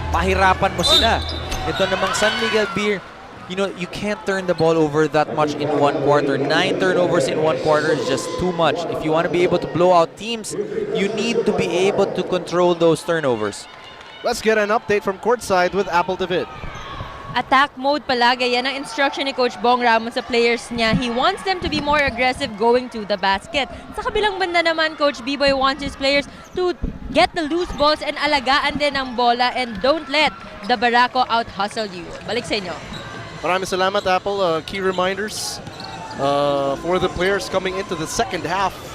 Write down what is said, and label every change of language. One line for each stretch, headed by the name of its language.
Filipino: Pahirapan mo sila.
English: Ito namang San Miguel Beer, you know, you can't turn the ball over that much in one quarter. 9 turnovers in one quarter is just too much. If you want to be able to blow out teams, you need to be able to control those turnovers. Let's get an update from courtside with Apple David. Attack mode palagi.
Filipino: Yan ang instruction ni Coach Bong Ramos sa players niya.
English: He wants them to be more aggressive going to the basket.
Filipino: Sa kabilang banda naman,
English: Coach B-Boy wants his players to get the loose balls and
Filipino: alagaan din ang bola
English: and don't let the Barako out-hustle you.
Filipino: Balik sa inyo. Maraming salamat, Apple.
English: Key reminders for the players coming into the second half.